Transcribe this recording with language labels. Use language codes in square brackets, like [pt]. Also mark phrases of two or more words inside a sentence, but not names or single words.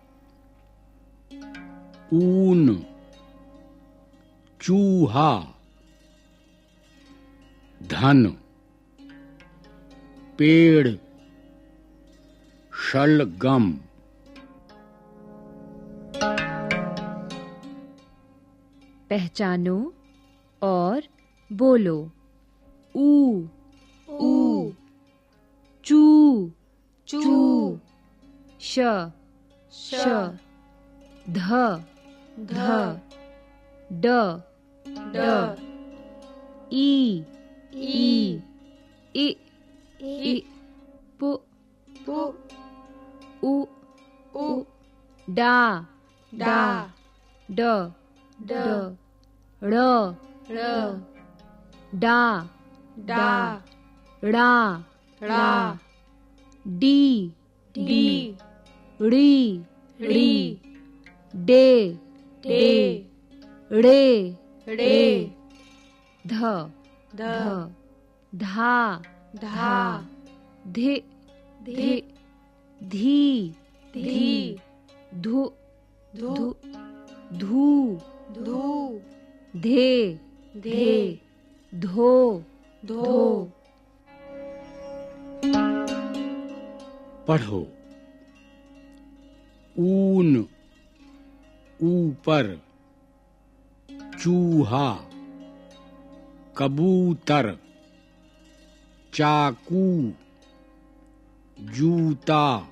[hi] ऊन, चूहा, धन, पेड़, शलगम। पहचानो और बोलो। ऊ ऊ चू चू श श ध ध ड ड ई ई इ इ पु पु उ उ डा डा ड ड ड़ र डा डा ड़ा रा डी डी ड़ी री डे डे ड़े रे ध ध धा धा धि धि धी धी धु धु धू धू धे धे धो धो पढ़ो। ऊन ऊपर, चूहा, कबूतर, चाकू, जूता,